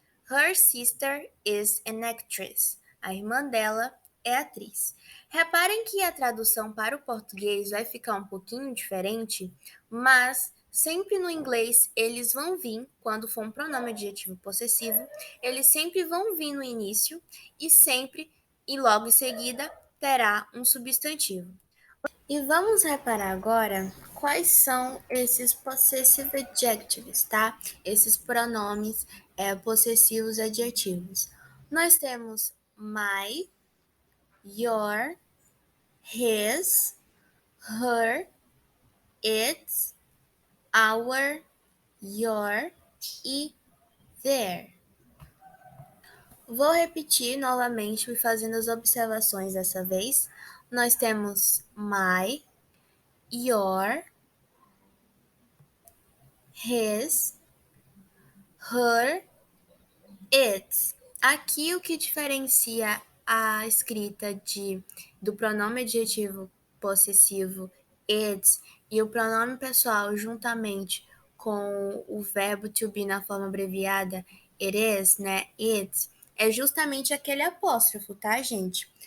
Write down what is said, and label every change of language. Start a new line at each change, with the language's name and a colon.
English: Her sister is an actress.
Portuguese: A irmã dela é atriz. Reparem que a tradução para o português vai ficar um pouquinho diferente, mas sempre no inglês eles vão vir, quando for um pronome adjetivo possessivo, eles sempre vão vir no início e logo em seguida terá um substantivo. E vamos reparar agora quais são esses possessive adjectives, tá? Esses pronomes possessivos adjetivos. Nós temos
English: my, your, his, her, its, our, your e their.
Portuguese: Vou repetir novamente, fazendo as observações dessa vez. Nós temos
English: my, your, his, her, its.
Portuguese: Aqui o que diferencia a escrita do pronome adjetivo possessivo its e o pronome pessoal juntamente com o verbo to be na forma abreviada it is, né, its, é justamente aquele apóstrofo, tá, gente?